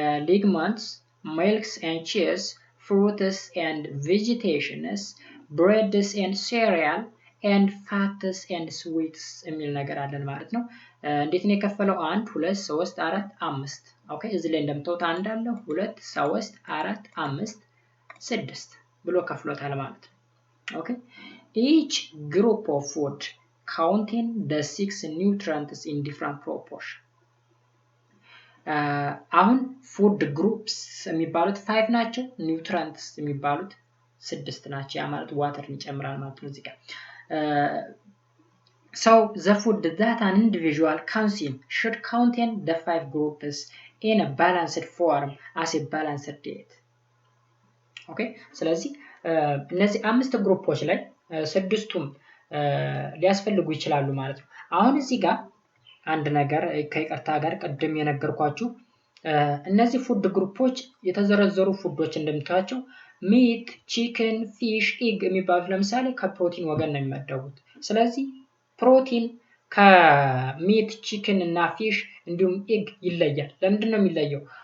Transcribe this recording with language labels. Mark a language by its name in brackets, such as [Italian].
[English] legumes milks and cheese fruits and vegetations breads and cereal and fats and sweets [Amharic] የሚል ነገር አለን ማለት ነው እንዴት ነው የከፈለው 1 2 3 4 5 ኦኬ እዚህ ላይ እንደምታዩት 1 አለ 2 3 4 5 6 ብሎ ከፍሎታል ማለት ነው ኦኬ [English] each group of food contain the 6 nutrients in different proportion [Amharic] አሁን ፉድ ግሩፕስ የሚባሉት 5 ናቸው ኒውትሪየንትስ የሚባሉት 6 ናቸው ያ ማለት ዋተርን ይጨምራል ማለት ነው እዚህ ጋር [English] So the food that an individual consumes should contain the 5 groups in a balanced form as a balanced diet. Okay? [Amharic] ስለዚህ እነዚህ 5 ግሩፖች ላይ ስድስቱም ሊያስፈልጉ ይችላሉ ማለት ነው። አሁን እዚህ ጋር አንድ ነገር ከይቅርታ ጋር ቀደም የነገርኳችሁ እነዚህ ፉድ ግሩፖች የተዘረዘሩ ፉዶች እንደምታዩቸው ሚት፣ ቺክን፣ ፊሽ፣ ኤግ የሚባሉት ለምሳሌ ከፕሮቲን ወገን ነው የሚመደቡት። ስለዚህ ፕሮቲን ከሚት፣ ቺክን እና ፊሽ እንዲሁም ኤግ ይለያል። ለምንድን ነው የሚለየው?